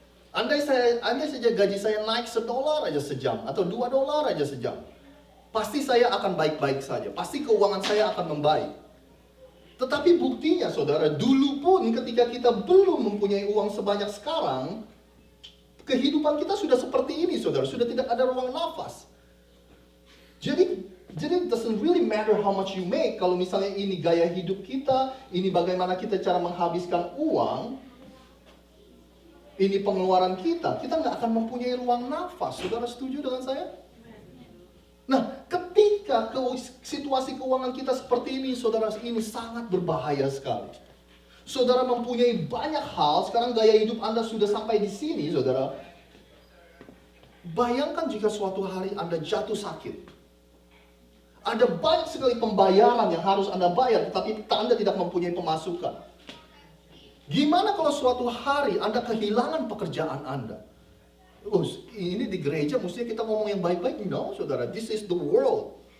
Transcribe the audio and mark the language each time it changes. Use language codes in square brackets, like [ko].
[id] Andai saja gaji saya naik $1 aja sejam, atau $2 aja sejam. Pasti saya akan baik-baik saja. Pasti keuangan saya akan membaik. Tetapi buktinya, saudara, dulu pun ketika kita belum mempunyai uang sebanyak sekarang, kehidupan kita sudah seperti ini, saudara. Sudah tidak ada ruang nafas. Jadi [en] it doesn't really matter how much you make. [id] Kalau misalnya ini gaya hidup kita, ini bagaimana kita cara menghabiskan uang, ini pengeluaran kita nggak akan mempunyai ruang nafas. Saudara setuju dengan saya? Nah, ketika situasi keuangan kita seperti ini, saudara, ini sangat berbahaya sekali. Saudara mempunyai banyak hal, sekarang gaya hidup Anda sudah sampai di sini, saudara. Bayangkan jika suatu hari Anda jatuh sakit. Ada banyak sekali pembayaran yang harus Anda bayar, tetapi Anda tidak mempunyai pemasukan. Gimana kalau suatu hari Anda kehilangan pekerjaan Anda? Ini di gereja mestinya kita ngomong yang baik-baik. [en] No, [id] saudara, [en] this is the world.